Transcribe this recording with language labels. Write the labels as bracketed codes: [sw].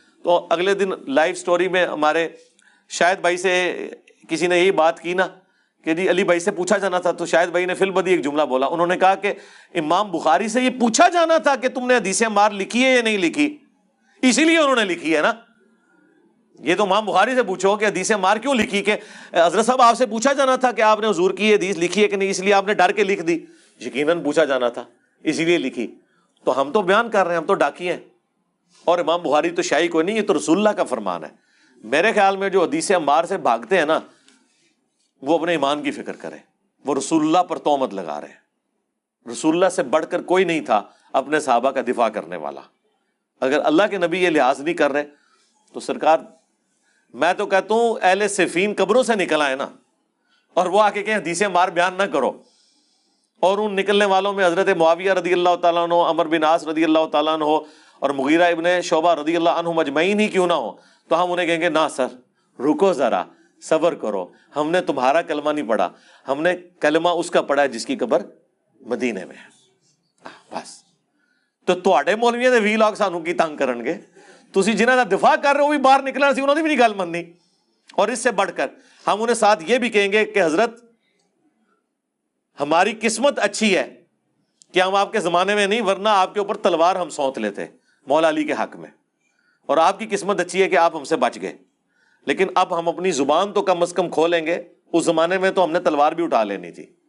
[ur] تو اگلے دن live story میں ہمارے شاہد بھائی سے کسی نے یہی بات کی نا کہ جی علی بھائی سے پوچھا جانا تھا، تو شاہد بھائی نے فی البدی ایک جملہ بولا. انہوں نے کہا کہ امام بخاری سے یہ پوچھا جانا تھا کہ تم نے حدیث عمار لکھی ہے یا نہیں لکھی، اسی لیے انہوں نے لکھی ہے نا. یہ تو امام بخاری سے پوچھو کہ حدیث عمار کیوں لکھی، کہ حضرت صاحب آپ سے پوچھا جانا تھا کہ آپ نے حضور کی حدیث لکھی ہے کہ نہیں، اس لیے آپ نے ڈر کے لکھ دی. یقیناً پوچھا جانا تھا اسی لیے لکھی. تو ہم تو بیان کر رہے ہیں، ہم تو ڈاکی ہیں، اور امام بخاری تو شاہی کوئی نہیں، یہ تو رسول اللہ کا فرمان ہے. میرے خیال میں جو حدیث عمار سے بھاگتے ہیں نا وہ اپنے ایمان کی فکر کریں، وہ رسول اللہ پر تہمت لگا رہے ہیں. رسول اللہ سے بڑھ کر کوئی نہیں تھا اپنے صحابہ کا دفاع کرنے والا. اگر اللہ کے نبی یہ لحاظ نہیں کر رہے تو سرکار، میں تو کہتا ہوں اہل صفین قبروں سے نکل آئے نا، اور وہ آ کے کہیں حدیث عمار بیان نہ کرو. اور ان نکلنے والوں میں حضرت معاویہ رضی اللہ تعالیٰ عنہ، عمر بن عاص رضی اللہ تعالیٰ عنہ اور مغیرہ ابن شعبہ رضی اللہ عنہ مجمعین ہی کیوں نہ ہو، تو ہم انہیں کہیں گے نہ سر رکو ذرا، صبر کرو، ہم نے تمہارا کلمہ نہیں پڑھا، ہم نے کلمہ اس کا پڑھا ہے جس کی قبر مدینے میں ہے. [pa] بس تو تواڈے مولویاں دے وی لاگ سانوں کی تنگ کرنگے، تسی جنہاں دا دفاع کر رہے ہو بھی باہر نکلنا سی، انہوں نے بھی نہیں گل مننی. [ur] اور اس سے بڑھ کر ہم انہیں ساتھ یہ بھی کہیں گے کہ حضرت ہماری قسمت اچھی ہے کہ ہم آپ کے زمانے میں نہیں، ورنہ آپ کے اوپر تلوار ہم سونت لیتے مولا علی کے حق میں. اور آپ کی قسمت اچھی ہے کہ آپ ہم سے بچ گئے. لیکن اب ہم اپنی زبان تو کم از کم کھولیں گے، اس زمانے میں تو ہم نے تلوار بھی اٹھا لینی تھی.